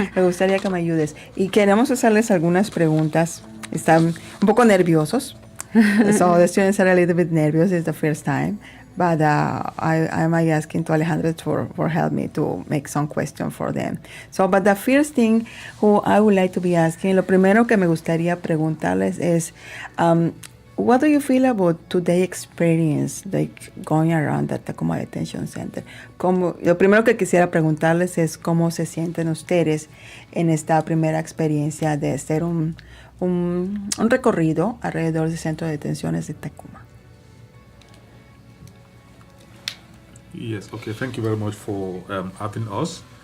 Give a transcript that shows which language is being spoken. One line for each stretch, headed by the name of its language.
Spanish: Me gustaría que me ayudes. Y queremos hacerles algunas preguntas. Están un poco nerviosos.
English: So the students are a little bit nervous. It's the first time. But I'm asking to Alejandra for help me to make some questions for them. So, but the first thing who I would like to be asking,
Spanish: lo primero que me gustaría preguntarles es,
English: what do you feel about today's experience, like going around the Tacoma Detention Center?
Spanish: Lo primero que quisiera preguntarles es cómo se sienten ustedes en esta primera experiencia de hacer un recorrido alrededor del centro de detenciones de Tacoma.
English: Yes, okay, thank you very much for having us.